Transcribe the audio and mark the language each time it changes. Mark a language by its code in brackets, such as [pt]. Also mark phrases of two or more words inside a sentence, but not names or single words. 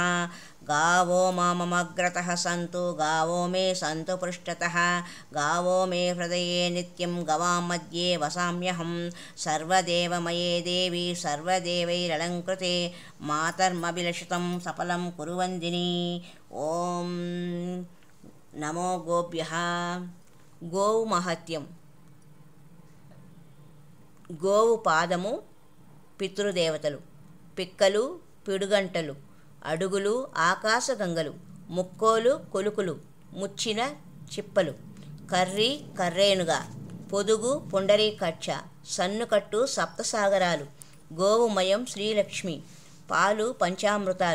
[sa] गावो मामग्रतः सन्तु गावो मे सन्तु पृष्ठतः गावो मे हृदये नित्यं गवां मध्ये वसाम्यहं। सर्वदेवमये देवी सर्वदेवैरलङ्कृते मातर्मभिलषितं सफलं कुरुवन्दिनी। ఓం నమో గోభ్యః। [te] గోవు మహత్యం। గోవు పాదము పితృదేవతలు, పిక్కలు పిడుగంటలు, అడుగులు ఆకాశగంగలు, ముక్కోలు కొలుకులు, ముచ్చిన చిప్పలు, కర్రి కర్రేనుగా, పొదుగు పుండరీకక్ష, సన్నుకట్టు సప్తసాగరాలు, గోవుమయం శ్రీలక్ష్మి, పాలు పంచామృతాలు,